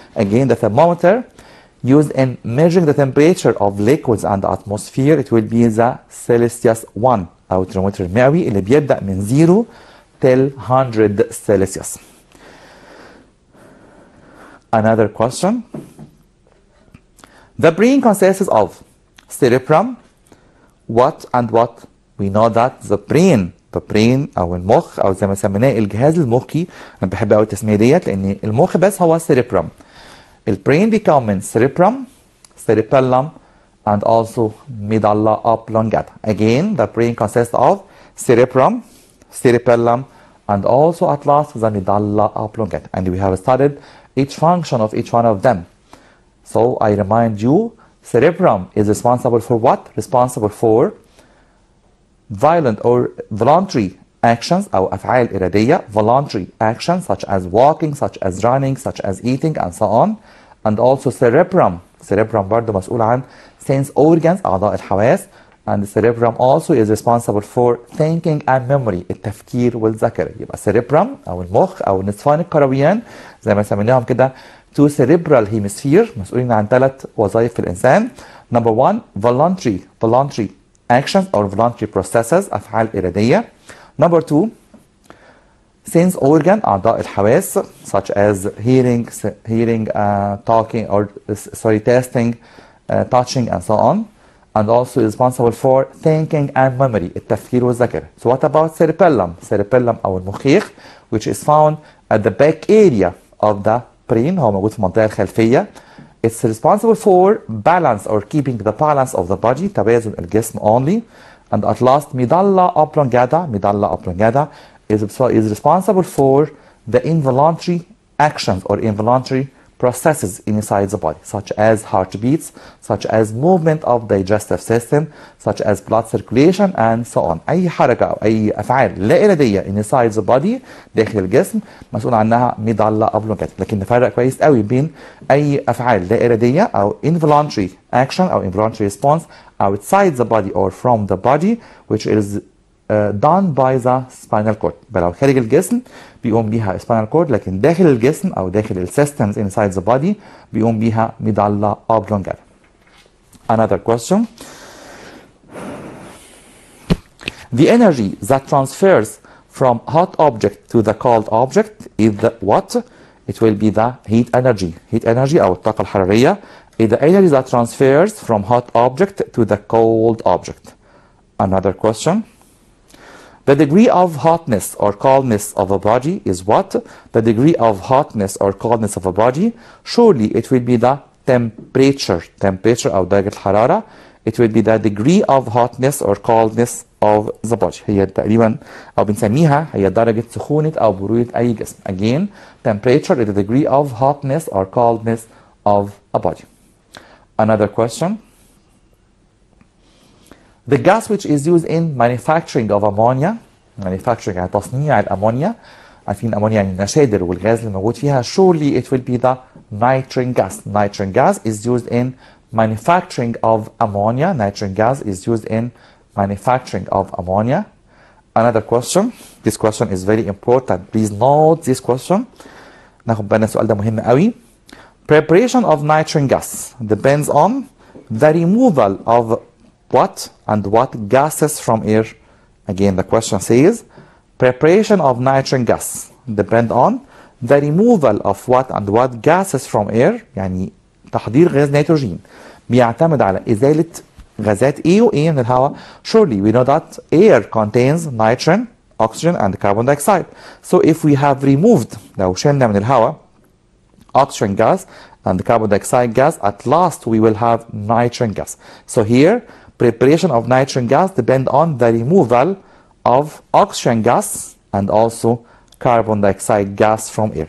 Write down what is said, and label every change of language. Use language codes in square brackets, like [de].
[en] Again, the thermometer used in measuring the temperature of liquids and atmosphere, it will be the Celsius 1 [ar] أو الترمومتر المئوي اللي بيبدأ من [en] 0 till 100 Celsius. Another question. The brain consists of cerebrum, what and what? We know that the brain [ar] أو المخ أو زي ما سميناه الجهاز المخي. أنا بحب أوي التسمية ديت لأن المخ بس هو cerebrum. البرين بيكون من [en] cerebrum, cerebellum, and also medulla oblongata. Again, the brain consists of cerebrum, cerebellum, and also at last the medulla oblongata. And we have studied each function of each one of them. So I remind you, cerebrum is responsible for what? Responsible for violent or voluntary actions [ar] أو أفعال إرادية, [en] voluntary actions such as walking, such as running, such as eating, and so on. And also cerebrum [ar] برضه مسؤول عن sense organs أعضاء الحواس. [en] And the cerebrum also is responsible for thinking and memory, [ar] التفكير والذاكرة. يبقى cerebrum أو المخ أو النصفان الكرويان زي ما سميناهم كده [en] two cerebral hemisphere [ar] مسؤولين عن 3 وظائف في الإنسان. [en] Number 1 voluntary actions or voluntary processes [ar] أفعال إرادية. [en] Number 2 sense organ [ar] أعضاء الحواس [en] such as hearing, talking, or tasting, touching, and so on. And also is responsible for thinking and memory, [ar] التفكير والذاكرة. [en] So what about cerebellum [ar] أو المخيخ, [en] which is found at the back area of the brain, [ar] هو موجود في المنطقة الخلفية. [en] It's responsible for balance or keeping the balance of the body, [ar] توازن الجسم [en] only. And at last medulla oblongata is responsible for the involuntary actions or involuntary processes inside the body, such as heartbeats, such as movement of digestive system, such as blood circulation, and so on. [ar] أي حركة أو أي أفعال لا إرادية [en] inside the body [ar] داخل الجسم مسؤول عنها medulla oblongata. لكن نفرق كويس قوي بين أي أفعال لا إرادية أو [en] involuntary action أو involuntary response outside the body or from the body, which is done by the spinal cord. [ar] لو خارج الجسم بيقوم بيها spinal cord، لكن داخل الجسم أو داخل ال [en] systems inside the body [ar] بيقوم بيها medulla oblongata. [en] Another question. The energy that transfers from hot object to the cold object is the what? It will be the heat energy. Heat energy [ar] أو الطاقة الحرارية [en] is the energy that transfers from hot object to the cold object. Another question. The degree of hotness or coldness of a body is what? The degree of hotness or coldness of a body, surely it will be the temperature [ar] أو درجة الحرارة. [en] It will be the degree of hotness or coldness of the body. [ar] هي تقريبا أو بنسميها هي درجة سخونة أو برودة أي جسم. [en] Again, temperature is the degree of hotness or coldness of a body. Another question. The gas which is used in manufacturing of ammonia, manufacturing [ar] يعني تصنيع الأمونيا، عارفين الأمونيا يعني النشادر والغاز اللي موجود فيها. [en] Surely it will be the nitrogen gas. Nitrogen gas is used in manufacturing of ammonia. Nitrogen gas is used in manufacturing of ammonia. Another question. This question is very important. Please note this question. [ar] ناخد بالنا السؤال ده مهم قوي. [en] Preparation of nitrogen gas depends on the removal of what and what gases from air. Again, the question says preparation of nitrogen gas depend on the removal of what and what gases from air. [ar] يعني تحضير غاز نيتروجين بيعتمد على إزالة غازات A و A من الهواء. [en] Surely we know that air contains nitrogen, oxygen, and carbon dioxide. So if we have removed, [ar] لو شلنا من الهواء [en] oxygen gas and carbon dioxide gas, at last we will have nitrogen gas. So here preparation of nitrogen gas depend on the removal of oxygen gas and also carbon dioxide gas from air.